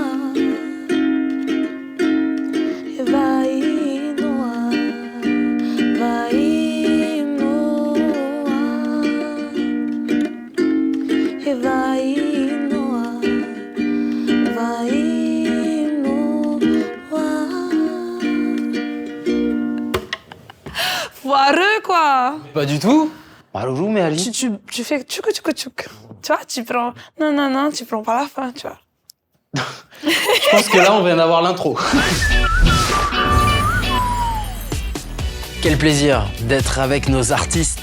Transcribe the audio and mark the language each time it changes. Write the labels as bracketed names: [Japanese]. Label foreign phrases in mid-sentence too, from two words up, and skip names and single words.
[Tahitian] e vai noa vai noa e vai noa vai [French] foireux quoi. Pas du tout. Maloulou, mais Ali. Tu fais tchouk. Tu vois, tu prends. Non, tu prends pas la fin, tu vois. Je pense que là, on vient d'avoir l'intro. Quel plaisir d'être avec nos artistes.